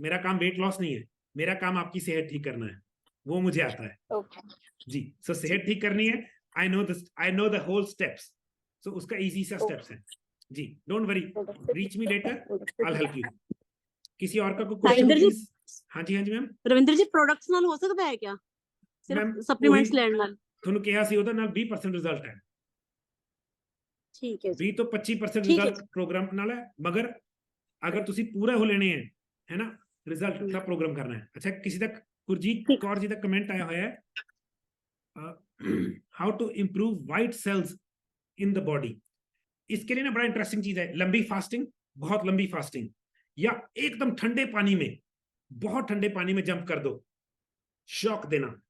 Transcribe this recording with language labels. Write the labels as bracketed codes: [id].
[hi] मेरा काम weight loss नहीं है, मेरा काम आपकी सेहत ठीक करना है, वो मुझे आता है। [en] Okay. [hi] जी, सो सेहत ठीक करनी है। [en] I know the whole steps. [hi] सो उसका इजी सा स्टेप्स है जी। [en] Don't worry, reach me later, I help you. [hi] किसी और का कोई क्वेश्चन रविंदर जी, प्लीज? हाँ जी, हाँ जी मैम। [pa] रविंदर जी प्रोडक्ट्स ਨਾਲ ਹੋ ਸਕਦਾ ਹੈ ਕਿਆ? [hi] मैम [pa] ਸਿਰਫ ਸਪਲੀਮੈਂਟਸ ਲੈਣ ਨਾਲ? ਤੁਹਾਨੂੰ ਕਿਹਾ ਸੀ ਉਹਦਾ ਨਾਲ 20% ਰਿਜ਼ਲਟ ਹੈ। ਠੀਕ ਹੈ ਜੀ, 20 ਤੋਂ 25% ਠੀਕ ਹੈ ਰਿਜ਼ਲਟ ਪ੍ਰੋਗਰਾਮ ਨਾਲ ਹੈ, ਮਗਰ ਅਗਰ ਤੁਸੀਂ ਪੂਰੇ ਹੋ ਲੈਣੇ ਹੈ ਨਾ ਰਿਜ਼ਲਟ ਦਾ ਪ੍ਰੋਗਰਾਮ [hi] करना है। अच्छा, किसी [pa] ਦਾ ਗੁਰਜੀਤ ਕੌਰ ਜੀ ਦਾ ਕਮੈਂਟ ਆਇਆ ਹੋਇਆ [hi] है, [en] How to improve white cells in the body. [hi] इसके लिए ना बड़ा इंटरेस्टिंग चीज है, लंबी फास्टिंग, बहुत लंबी फास्टिंग, या एकदम ठंडे पानी में, बहुत ठंडे पानी में जंप कर दो, शॉक देना।